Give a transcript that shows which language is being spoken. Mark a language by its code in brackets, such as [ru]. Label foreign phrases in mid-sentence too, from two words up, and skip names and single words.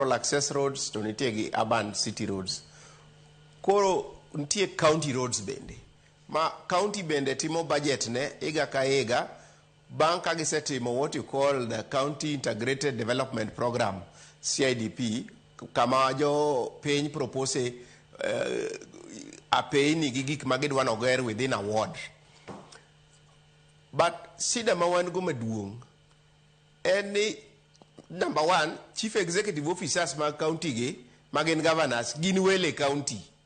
[en] access roads [luo] to nitie gi [en] urban city roads. [luo] Koro nitie [en] county roads [luo] bende. Ma county bende timo budget ne higa ka higa bang' ka gisetimo [en] what you call the County Integrated Development Program CIDP, [luo] kama jo piny propose a piny gi gik ma gidwa noger within a ward. But sida ma wan go maduong' en ni [en] number one, chief executive officers [luo] ma county gi magin governors gin wele county.